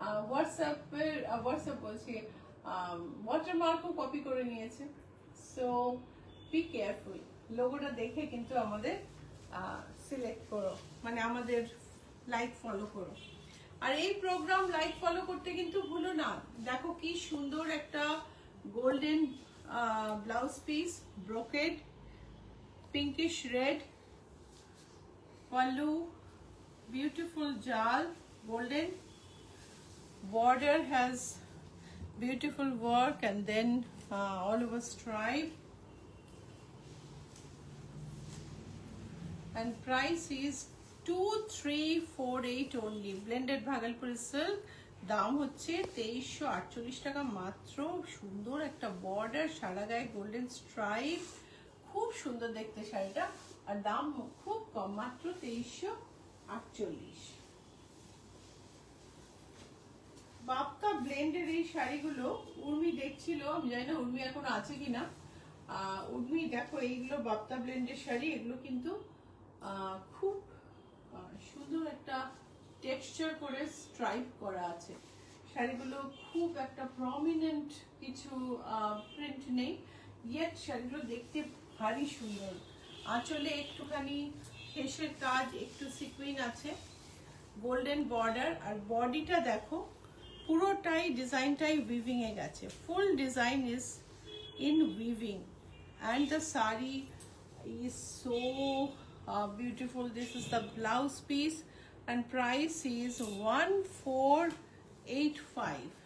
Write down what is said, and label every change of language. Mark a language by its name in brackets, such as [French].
[Bangla] WhatsApp বলছি, ওয়াটারমার্কও copy করে নিয়েছে। সো বি কেয়ারফুল, লোগোটা দেখে কিন্তু আমাদের সিলেক্ট করো, মানে আমাদের লাইক ফলো করো। আর এই প্রোগ্রাম লাইক ফলো করতে কিন্তু ভুলো না। দেখো কি সুন্দর একটা [English] Golden blouse piece, brocade, pinkish red pallu, beautiful jal, golden border has beautiful work, and then all over stripe, and price is 2348 only. Blended Bhagalpuri silk, [Bangla] দাম হচ্ছে 2348 টাকা মাত্র। সুন্দর একটা বর্ডার, সারা গায়ে গোল্ডেন স্ট্রাইপ, খুব সুন্দর দেখতে শাড়িটা। আর দাম খুব কম, মাত্র 2348। বাপ্তা ব্লেন্ডের এই শাড়িগুলো উর্মি দেখছিল, আমি জানি না উর্মি এখন আছে কিনা। উর্মি দেখো এইগুলো বাপ্তা ব্লেন্ডের শাড়ি, এগুলো কিন্তু খুব সুন্দর একটা টেক্সচার করে স্ট্রাইপ করা আছে। শাড়িগুলো খুব একটা প্রমিনেন্ট কিছু প্রিন্ট নেই, ইয়েট শাড়িগুলো দেখতে ভারী সুন্দর। আঁচলে একটুখানি হেসের কাজ, একটু সিকুইন আছে, গোল্ডেন বর্ডার, আর বডিটা দেখো পুরোটাই ডিজাইনটাই উইভিং এ গেছে। [English] Full design is in weaving and the sari is so beautiful. This is the blouse piece and price is 1485.